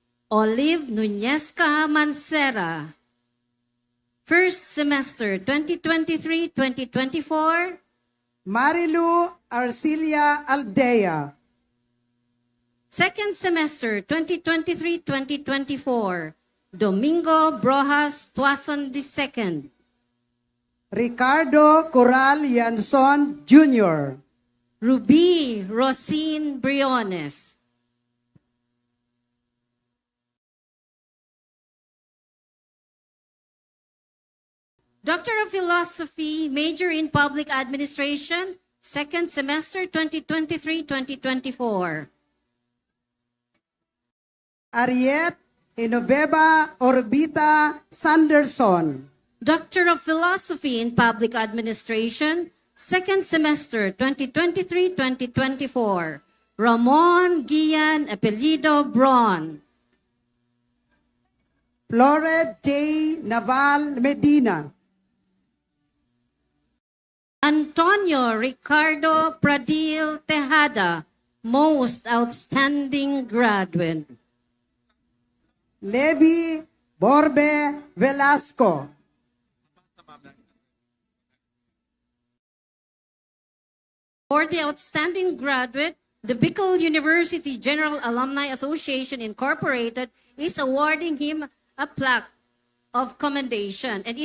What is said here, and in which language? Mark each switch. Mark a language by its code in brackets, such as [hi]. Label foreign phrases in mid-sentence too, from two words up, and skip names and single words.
[en] Olive Nunezca Mancera. first semester 2023-2024. Marilu Arcilia Aldea. Second semester 2023-2024. Domingo Brojas Tuason II. Ricardo Coral Yanson Jr. Ruby Rosine Briones. Doctor of Philosophy, major in Public Administration, second semester 2023-2024. Ariet Genoveva Orbita Sanderson. Doctor of Philosophy in Public Administration, second semester 2023-2024. Ramon Gian Apellido Braun. Flored J. Naval Medina. Antonio Ricardo Pradil Tejada, most outstanding graduate. Levi Borbe Velasco. For the outstanding graduate, the Bicol University General Alumni Association Incorporated is awarding him a plaque of commendation, and